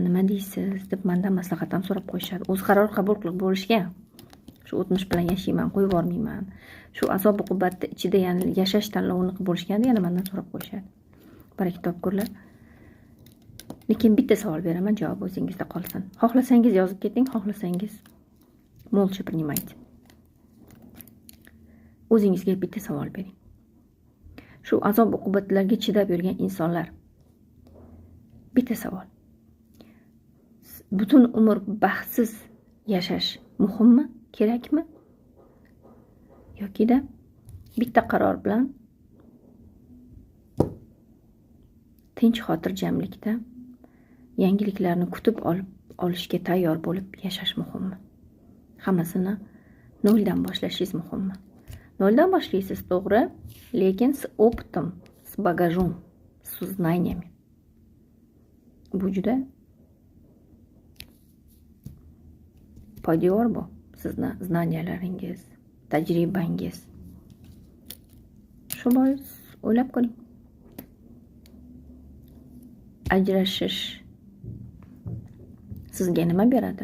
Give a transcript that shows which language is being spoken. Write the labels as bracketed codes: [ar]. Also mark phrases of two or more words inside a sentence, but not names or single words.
[uz] Nima deysiz deb mendan maslahat ham so'rab qo'yishadi. O'z qaror qabul qilib bo'lishgan. Shu o'tmish bilan yashayman, qo'yib yubormayman. Shu azob uqubatni ichida yana yashash tanlovini qilib bo'lishganda yana mendan so'rab qo'yishadi. Baraka topkurlar. Lekin bitta savol beraman, javob o'zingizda qolsin. Xohlasangiz yozib keting, xohlasangiz [ru] молча принимайте. [uz] O'zingizga bitta savol bering. Shu azob uqubatlarga chidab yurgan insonlar. Bitta savol. Butun umr baxtsiz yashash muhimmi, kerakmi? Yoki-da bitta qaror bilan tinch xotirjamlikda yangiliklarni kutib olishga tayyor bo'lib yashash muhimmi? Hammasini noldan boshlashingiz muhimmi? Noldan boshlaysiz, to'g'ri, lekin [ru] с опытом, с багажом, с знаниями. [uz] Bu juda poydevor bu, sizni znaniyalaringiz, tajribangiz. Shu bois o'ylab ko'ring. Ajrashish sizga nima beradi?